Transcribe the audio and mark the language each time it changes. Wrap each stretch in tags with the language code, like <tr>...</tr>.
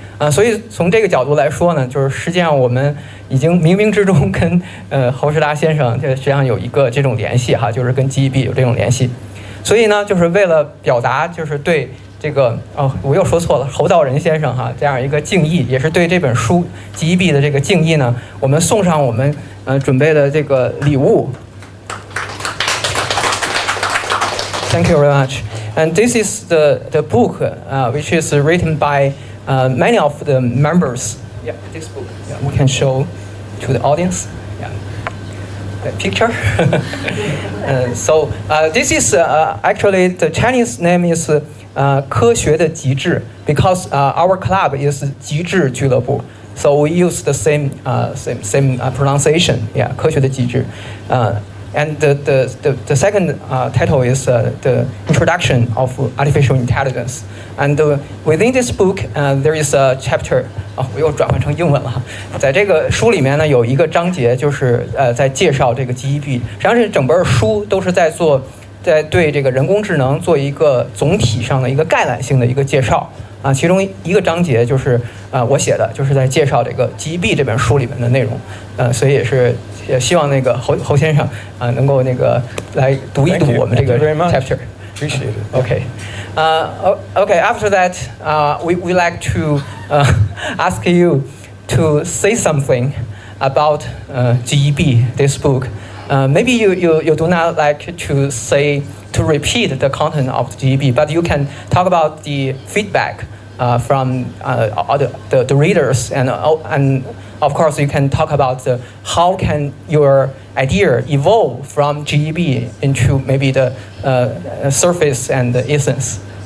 <zh>所以从这个角度来说呢，就是实际上我们已经冥冥之中跟侯世达先生实际上有一个这种联系就是跟 GEB 有这种联系。所以呢，就是为了表达就是对这个我又说错了，侯道仁先生这样一个敬意，也是对这本书 GEB 的这个敬意呢，我们送上我们准备的这个礼物。</zh> <en>Thank you very much. And this is the book which is written by many of the members. Yeah, this book. Yeah, we can show to the audience. Yeah, the picture. So this is actually the Chinese name is 科学的极致 because our club is 极致俱乐部. So we use the same pronunciation. Yeah, 科学的极致. And the second title is the introduction of artificial intelligence. And within this book, there is a chapter.</en> <zh>我又转换成英文了。在这个书里面呢，有一个章节就是在介绍这个 GEB。实际上，这整本书都是在做在对这个人工智能做一个总体上的一个概览性的一个介绍啊，其中一个章节就是我写的，就是在介绍这个 GEB 这本书里面的内容，所以也希望那个侯先生能够那个来读一读我们这个 chapter。</zh> <en>Appreciate it. Okay. Okay. After that, we like to ask you to say something about GEB, this book. Maybe you do not like to repeat the content of GEB, but you can talk about the feedback from the readers, and of course you can talk about how can your idea evolve from GEB into maybe the surface and the essence.</en>